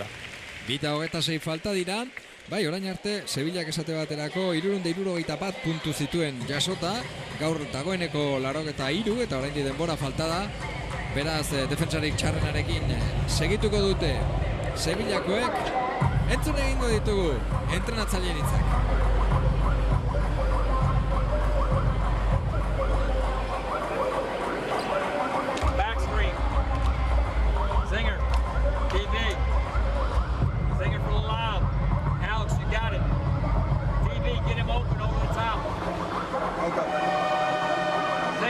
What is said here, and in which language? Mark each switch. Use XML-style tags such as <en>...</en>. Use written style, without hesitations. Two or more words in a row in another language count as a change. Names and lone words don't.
<eu>26 falta dira, bai orain arte Sevillak esate baterako 371 puntu zituen jasota, gaur dagoeneko 83 eta orain denbora falta da, beraz defentsarik txarrenarekin segituko dute Sevillakoek. Entzun egingo ditugu entrenatzaileen hitzak.</eu> <en>Back screen. Singer. TV. Singer for the lob. Alex, you got it. TV, get him open over the top.</en>